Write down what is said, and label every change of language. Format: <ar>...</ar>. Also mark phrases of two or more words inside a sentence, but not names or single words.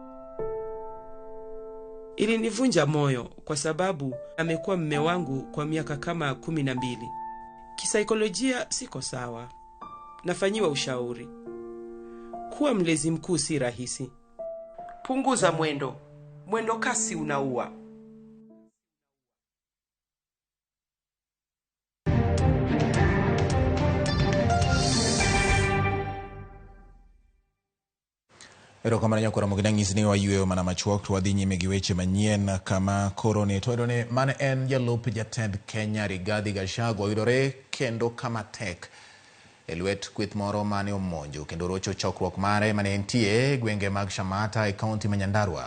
<sw>Ilinivunja moyo kwa sababu amekuwa mume wangu kwa miaka kama 12. Kisaikolojia siko sawa. Nafanyiwa ushauri. Kuwa mlezi mkuu si rahisi. Punguza mwendo. Mwendo kasi unaua.</sw> <luo>Ero kamara nyakora mogidangis ni wa yueo mana machuok to wadhi nyime gi weche manyien kama korone to ne mane en jalup jatend Kenya Rigathi Gachagua oyudore kendo kama tek e lwet kweth moro mane omonjo kendo rocho chokruok mare mane entie gwenge mag Shamata e kaunti ma Nyandarua.</luo>